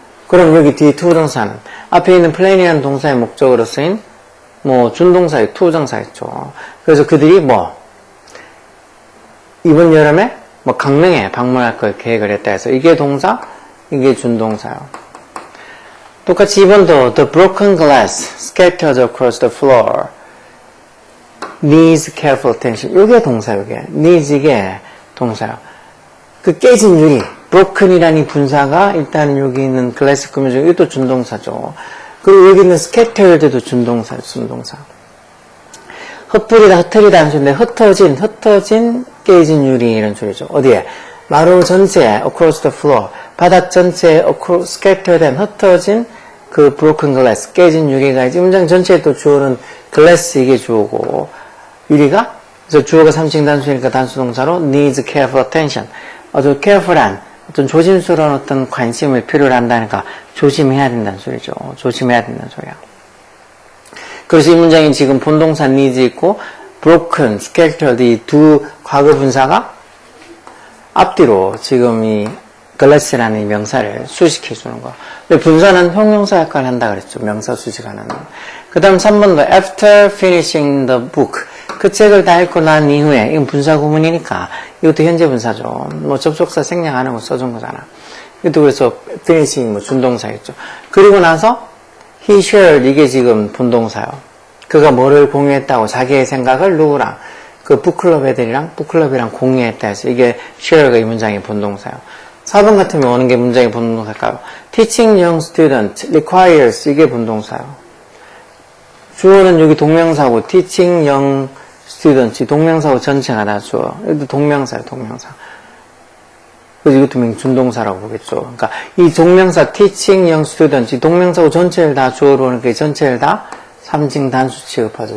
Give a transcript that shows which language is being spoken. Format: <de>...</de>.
<ko>그럼 여기 뒤에 투부정사는 앞에 있는 plan이라는 동사의 목적으로 쓰인 뭐 준동사의 투부정사 있죠. 그래서 그들이 뭐 이번 여름에 뭐 강릉에 방문할 걸 계획을 했다 해서 이게 동사, 이게 준동사요. 똑같이 2번도</ko> <en>the broken glass scattered across the floor needs careful attention.</en> <ko>이게 동사요. 이게 needs 이게 동사요. 그 깨진 유리 broken이라는 분사가 일단 여기 있는 glass 금융 중에 이것도 준동사죠. 그리고 여기 있는 scattered도 준동사요. 준동사. 흩뿌리다 흩트리다 하는 소리인데 흩어진 깨진 유리 이런 소리죠. 어디에? 마루 전체에 across the floor 바닥 전체에 scattered and 흩어진 그 broken glass 깨진 유리가 이제 문장 전체에 또 주어는 glass 이게 주어고 유리가 그래서 주어가 3층 단수니까 단수동사로</ko> <en>needs careful attention</en> <ko>아주 careful한 어떤 조심스러운 어떤 관심을 필요로 한다니까 조심해야 된다는 소리죠. 조심해야 된다는 소리야. 그래서 이 문장이 지금 본동사 needs 있고 broken, scattered 이 두 과거 분사가 앞뒤로 지금 이 glass라는 이 명사를 수식해 주는 거. 근데 분사는 형용사 역할을 한다 그랬죠. 명사 수식하는. 그 다음 3번도</ko> <en>after finishing the book.</en> <ko>그 책을 다 읽고 난 이후에, 이건 분사 구문이니까, 이것도 현재 분사죠. 뭐 접속사 생략 안 하고 써준 거잖아. 이것도 그래서 finishing 뭐 준동사겠죠. 그리고 나서 he shared 이게 지금 본동사요. 그가 뭐를 공유했다고 자기의 생각을 누구랑 그 북클럽 애들이랑 북클럽이랑 공유했다 해서 이게 share가 이 문장의 본동사요. 4번 같으면 오는 게 문장의 본동사일까요?</ko> <en>Teaching young student requires</en> <ko>이게 본동사요. 주어는 여기 동명사고</ko> <en>teaching young student</en> <ko>동명사고 전체가 다 주어. 이것도 동명사예요. 동명사. 그래서 이것도 준동사라고 보겠죠. 그러니까 이 동명사 teaching young student 이 동명사고 전체를 다 주어로 오는 게 전체를 다 3층 단수 취급하죠.</ko>